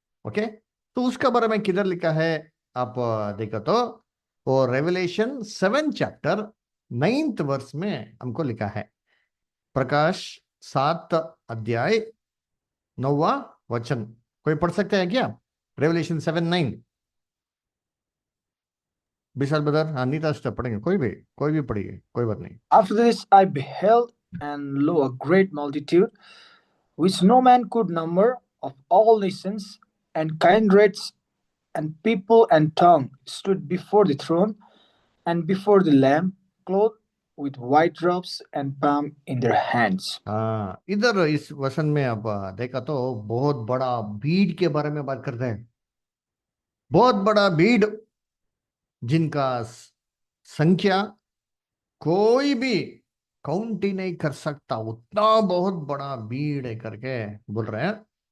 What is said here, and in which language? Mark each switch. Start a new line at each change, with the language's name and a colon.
Hindi: Okay, तो उसका बारे में किधर लिखा है? आप देखो तो वो रेवलेशन 7 चैप्टर 9th वर्स में हमको लिखा है। प्रकाश 7 अध्याय 9वां वचन कोई पढ़ सकते हैं क्या? रेवलेशन 7:9। विशाल ब्रदर, हाँ, नीता सिस्टर पढ़ेंगे, कोई भी पढ़िए, कोई बात नहीं।
English: After this I beheld, and lo, a great multitude, which no man could number, of all nations, and kindreds, and people, and tongue, stood before the throne, and before the Lamb, clothed with white robes, and palm in their hands.
Hindi: हाँ, इधर इस वचन में अब देखा तो बहुत बड़ा भीड़ के बारे में बात करते हैं। बहुत बड़ा भीड़, जिनका संख्या कोई भी काउंट ही नहीं कर सकता, उतना बहुत बड़ा भीड़ है करके बोल रहे हैं।